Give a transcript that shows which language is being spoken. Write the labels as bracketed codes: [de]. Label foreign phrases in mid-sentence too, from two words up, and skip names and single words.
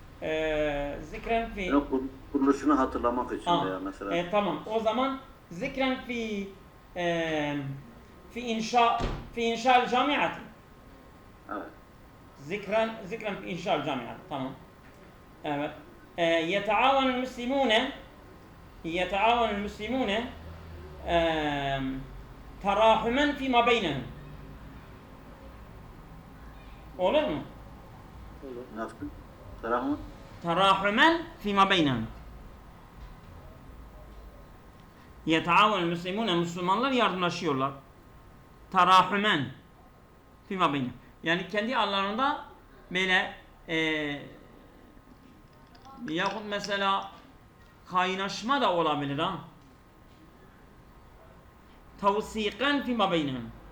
[tr] Yani kuruluşunu hatırlamak için veya mesela. tamam. O zaman [ar] ذكرًا في إنشاء جامعة. [tr] Evet. [ar] ذكرًا في إنشاء جامعة. [tr] Tamam. Evet. [ar] يتعاون المسلمون تراحما فيما بينهم. [tr] Olur mu? Nasıl? Tarahmı? [ar] تراحما فيما بينهم. يتعاون المسلمون, [tr] Müslümanlar yardımlaşıyorlar. [ar] تراحمًا فيما بينهم. [tr] Yani kendi aralarında böyle yahut mesela kaynaşma da olabilir ha. [ar] توثيقًا فيما بينهم.